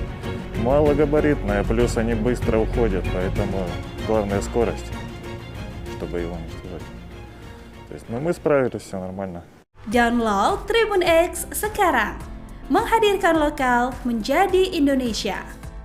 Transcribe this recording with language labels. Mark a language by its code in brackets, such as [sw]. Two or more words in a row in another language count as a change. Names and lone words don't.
[ru] Малогабаритная, плюс они быстро уходят, поэтому главная скорость, чтобы его уничтожить. То есть, мы sправились, все нормально. [id] Download Tribun X sekarang, menghadirkan lokal menjadi Indonesia.